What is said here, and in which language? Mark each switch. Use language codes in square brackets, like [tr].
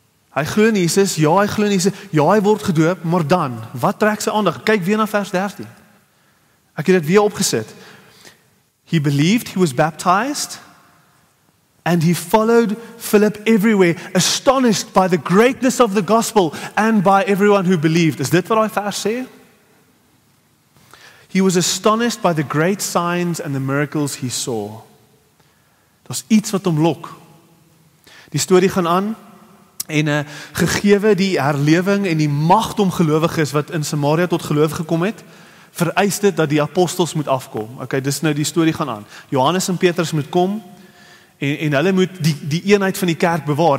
[af] Hy glo in Jesus, ja, hy glo in Jesus, ja, hy word gedoop, maar dan, wat trek sy aandag? Kyk weer na vers 13. Ek het dit weer opgesit. [en] He believed, he was baptized, and he followed Philip everywhere, astonished by the greatness of the gospel and by everyone who believed. [af] Is dit wat daai vers sê? [en] He was astonished by the great signs and the miracles he saw. [af] Daar's iets wat hom lok. Die storie gaan aan, en gegewe die herlewing en die magt om gelowiges wat in Samaria tot geloof gekom het, vereis dit dat die apostels moet afkom. Okay, dis nou die storie gaan aan. Johannes en Petrus moet kom, en hulle moet die eenheid van die kerk bewaar.